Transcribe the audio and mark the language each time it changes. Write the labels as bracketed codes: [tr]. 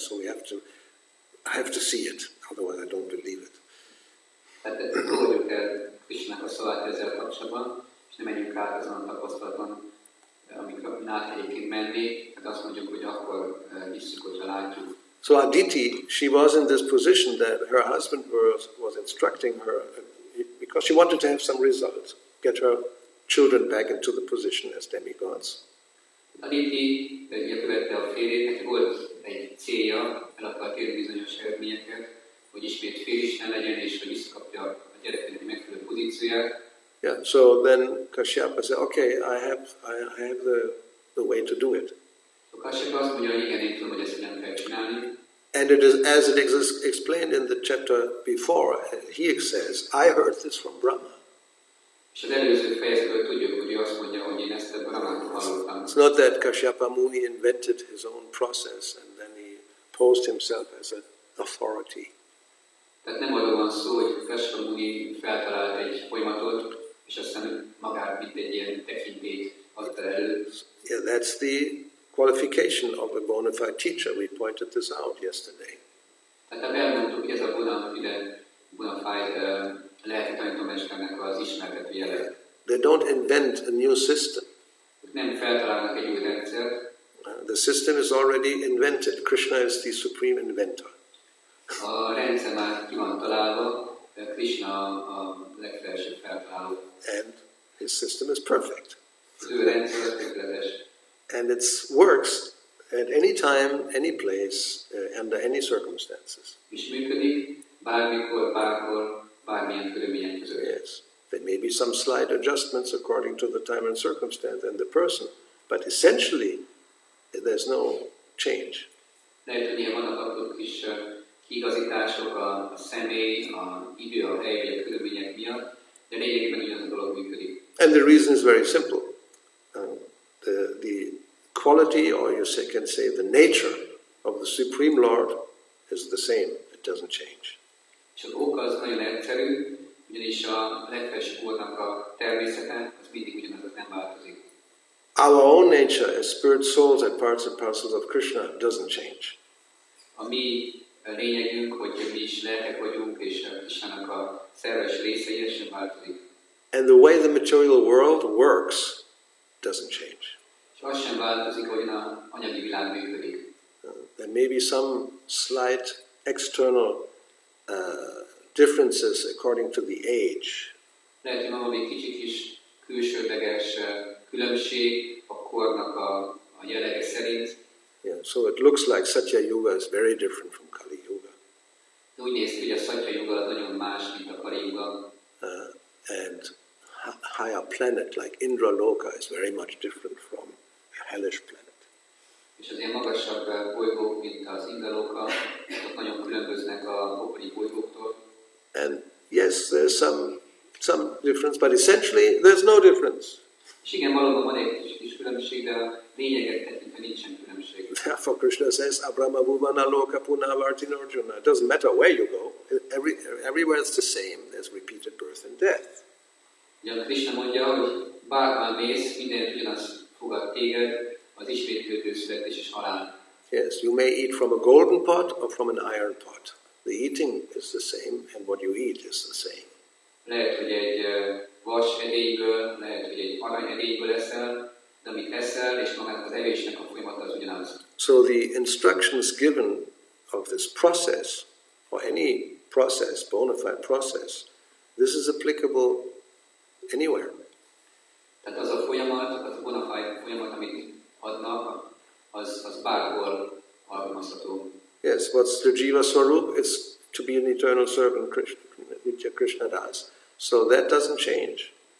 [en] So I have to see it, otherwise I don't believe it. [hu] Tehát fogadjuk el Krishnának a szavát ezzel kapcsolatban, és nem menjünk át azon a tapasztalaton, amikor át egyébként menni, hát azt mondjuk, hogy akkor hisszük, hogyha látjuk. [en] So Aditi, she was in this position that her husband was instructing her because she wanted to have some results, get her children back into the position as demigods. [hu] Aditi követte a férjét, neki volt egy célja, el akart érni bizonyos eredményeket, hogy ismét féristen legyen, és hogy visszakapja a gyerekének megfelelő pozícióját. [en] Yeah, so then Kashyapa said, okay, I have the way to do it. [hu] Kashyapa azt mondja, hogy igen, én tudom, hogy ezt nem kell csinálni. [en] And it is, as it is explained in the chapter before, he says, I heard this from Brahma. [hu] És az előző fejezetből tudjuk, hogy ő azt mondja, hogy én ezt a Brahmától hallottam. [en] It's not that Kashyapa Muni invented his own process and then he posed himself as an authority. [hu] Tehát nem arról van szó, hogy Kashyapa Muni feltalált egy folyamatot, és aztán magát, mint egy ilyen tekintélyt adta elő. [en] Yeah, that's the qualification of a bona fide teacher. We pointed this out yesterday. [hu] Tehát elmondtuk, hogy ez a bona fide lelki tanítómesternek az ismertető jele. [en] They don't invent a new system. [hu] Nem feltalálnak egy új rendszert. [en] The system is already invented. Krishna is the supreme inventor. [hu] A rendszer már ki van találva, Krishna a legfelsőbb feltaláló. [en] And his system is perfect. [hu] Az ő rendszer az tökéletes. [en] And it works at any time, any place, under any circumstances. [hu] És működik bármikor, bárhol, bármilyen körülmények között. [en] Yes. There may be some slight adjustments according to the time and circumstance and the person, but essentially there's no change. [hu] Lehet, hogy vannak apró kis kiigazítások a személy, a idő, a hely vagy a körülmények miatt, de lényegében ugyanaz a dolog működik. [en] And the reason is very simple. The quality, or you can say the nature of the Supreme Lord is the same. It doesn't change. [hu] És az ok az nagyon egyszerű, ugyanis a legfelsőbb Úrnak a természete az mindig ugyanaz, az nem változik. [en] Our own nature as spirit souls and parts and parcels of Krishna doesn't change. [hu] A mi lényegünk, hogy mi is lelkek vagyunk, és Krishnának a szerves részei, ez sem változik. [en] And the way the material world works doesn't change. [hu] És az sem változik, hogy az anyagi világ működik. [en] There may be some slight external differences according to the age. [hu] Lehet, hogy van valami kicsit is külsődleges különbség a kornak a jellege szerint. [en] Yeah, so it looks like Satya Yuga is very different from Kali Yuga. [hu] Úgy néz ki, hogy a Satya Yuga az nagyon más, mint a Kali Yuga. [en] And higher planet like Indra Loka is very much different from a hellish planet. [hu] És az ilyen magasabb bolygók, mint az Indaloka, azok nagyon különböznek a pokoli bolygóktól. [en] And yes, there's some difference, but essentially there's no difference. [hu] És igen, valóban van egy kis különbség, de a lényeget tekintve nincsen különbség. [en] Therefore Krishna says, [sa] Abrahma Bhuvana Loka Punavartin Arjuna. [en] It doesn't matter where you go. Everywhere it's the same. There's repeated birth and death. [hu] Ugye Krishna mondja, hogy bárhol mész, minden ugyanaz fogad téged, az ismétlődő születés és halál. [en] Yes, you may eat from a golden pot or from an iron pot. The eating is the same, and what you eat is the same. [hu] Lehet, hogy egy vas edényből, lehet, hogy egy arany edényből eszel, de amit eszel, és magának az evésnek a folyamata az ugyanaz. [en] So the instructions given of this process, or any process, bona fide process, this is applicable anywhere. [hu] Tehát az a folyamat, az a bona fide folyamat, amit adnak, az bárhol alkalmazható. [en] Yes, what's the Jiva Swarup? It's to be an eternal servant, Nitya Krishna Das. So that doesn't change.